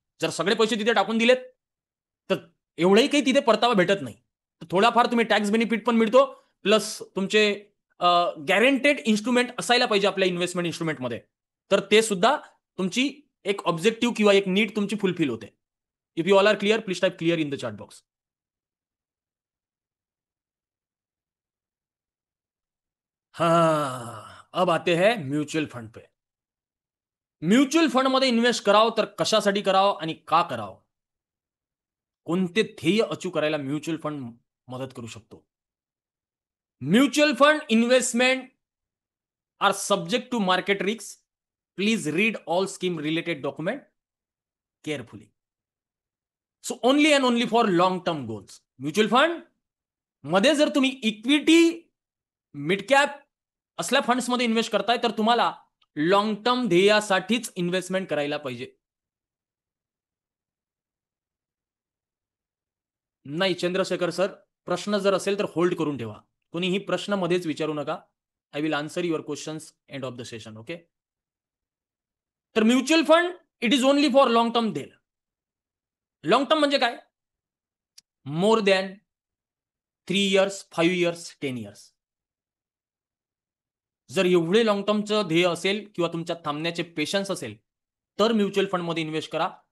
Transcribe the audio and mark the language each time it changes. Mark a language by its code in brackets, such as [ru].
[mr] जर सगळे पैसे तिथे टाकून दिलेत तर एवढंही काही तिथे परतावा भेटत नाही. तर थोडाफार तुम्ही टॅक्स बेनिफिट पण मिळतो, प्लस तुमचे गॅरंटेड इन्स्ट्रुमेंट असायला पाहिजे आपल्या इन्व्हेस्टमेंट इन्स्ट्रुमेंटमध्ये. तर ते सुद्धा तुमची एक ऑब्जेक्टिव्ह किंवा एक नीड तुमची फुलफिल होते. [en] If you all are clear please type clear in the chat box. [hi] हाँ, अब आते हैं म्युच्युअल फंड पे. [mr] म्युच्युअल फंडमध्ये इन्व्हेस्ट करावं तर कशासाठी करावं आणि का करावं? कोणते ध्येय अचीव करायला म्युच्युअल फंड मदत करू शकतो? [en] Mutual fund investment are subject to market risk. Please read all scheme related document carefully. So only and only for long term goals. [mr] Mutual fund मध्ये जर तुम्ही इक्विटी, मिड कॅप असल्या फंड्समध्ये invest करताय तर तुम्हाला लॉंग टर्म ध्येयासाठीच इन्व्हेस्टमेंट करायला पाहिजे. नाही चंद्रशेखर सर, प्रश्न जर असेल तर होल्ड करून ठेवा. कोणीही प्रश्न मध्येच विचारू नका. [en] I will answer your questions end of the session. Okay. [mr] तर mutual fund [en] it is only for [mr] long term ध्येय. लॉंग टर्म म्हणजे काय? [en] More than 3 years, 5 years, 10 years. [mr] जर एवढे लॉंग टर्मचं ध्येय असेल किंवा तुमच्या थांबण्याचे पेशन्स असेल तर म्युच्युअल फंडमध्ये इन्व्हेस्ट करा.